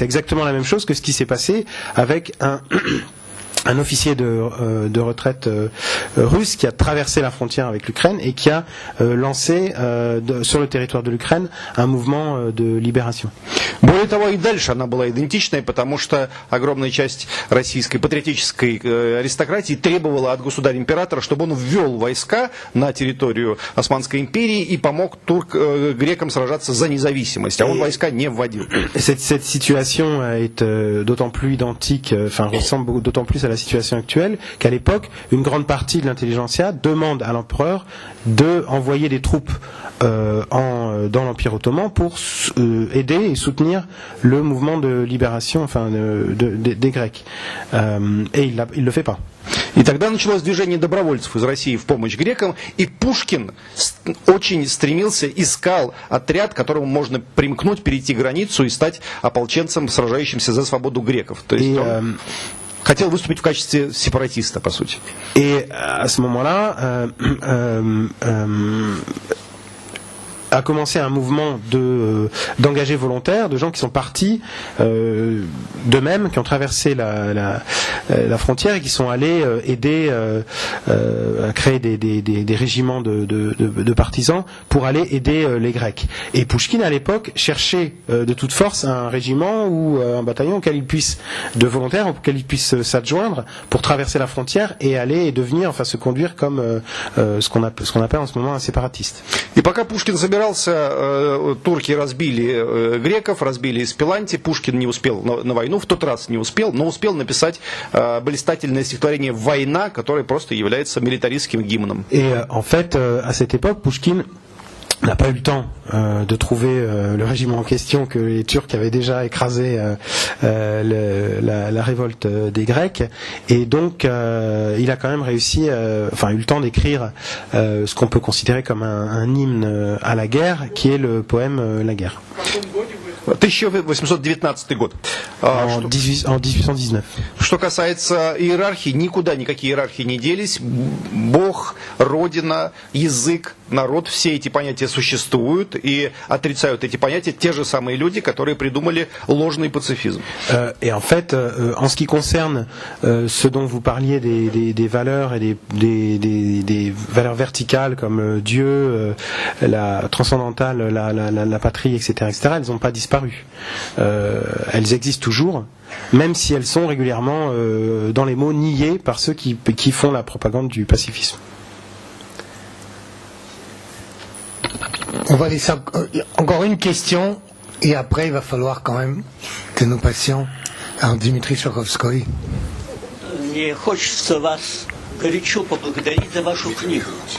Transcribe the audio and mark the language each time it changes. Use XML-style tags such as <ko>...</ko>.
<fr>C'est exactement la même chose que ce qui s'est passé avec un officier de retraite russe qui a traversé la frontière avec l'Ukraine et qui a lancé sur le territoire de l'Ukraine un mouvement de libération.</fr> <ru>Более того, и дальше она была идентичной, потому что огромная часть российской патриотической аристократии требовала от государя-императора, чтобы он ввел войска на территорию Османской империи и помог грекам сражаться за независимость, а он войска не вводил.</ru> <fr>Cette situation est d'autant plus identique, enfin ressemble d'autant plus à la situation actuelle qu'à l'époque, une grande partie de l'intelligentsia demande à l'empereur d'envoyer des troupes dans l'Empire ottoman pour aider et soutenir le mouvement de libération, enfin des Grecs. Et il le fait pas.</fr> <ru>И тогда началось движение добровольцев из России в помощь грекам, и Пушкин очень стремился, искал отряд, которому можно примкнуть, перейти границу и стать ополченцем, сражающимся за свободу греков. То есть он хотел выступить в качестве сепаратиста, по сути.</ru> <fr>Et à ce moment-là, a commencé un mouvement d'engagés volontaires, de gens qui sont partis d'eux-mêmes, qui ont traversé la frontière et qui sont allés aider à créer des régiments de partisans pour aller aider les Grecs. Et Pouchkine à l'époque cherchait de toute force un régiment ou un bataillon de volontaires auquel il puisse s'adjoindre pour traverser la frontière et aller et devenir, enfin se conduire comme ce qu'on appelle en ce moment un séparatiste.</fr> <ru>И пока Пушкин собирался, турки разбили греков, разбили Спиланти, Пушкин не успел на войну, в тот раз не успел, но успел написать блистательное стихотворение «Война», которое просто является милитаристским гимном.</ru> <fr>Et en fait, à cette époque, Pouchkine n'a pas eu le temps de trouver le régiment en question, que les Turcs avaient déjà écrasé la révolte des Grecs, et donc il a quand même réussi, eu le temps d'écrire ce qu'on peut considérer comme un hymne à la guerre, qui est le poème La guerre.</fr> <ru>1819 год.</ru> <fr>En 1819.</fr> <ru>Что касается иерархии, никуда никакие иерархии не делись. Бог, Родина, язык, народ, все эти понятия существуют, и отрицают эти понятия те же самые люди, которые придумали ложный пацифизм.</ru> <fr>Et en fait, en ce qui concerne ce dont vous parliez des valeurs et des valeurs verticales comme Dieu, la transcendantale, la patrie, etc., elles n'ont pas disparu. Elles existent toujours, même si elles sont régulièrement dans les mots niées par ceux qui font la propagande du pacifisme. On va laisser encore une question, et après il va falloir quand même que nous passions à Dimitri Chokhovskoy.</fr> <ru>Мне хочется вас горячо поблагодарить за вашу книгу.</ru>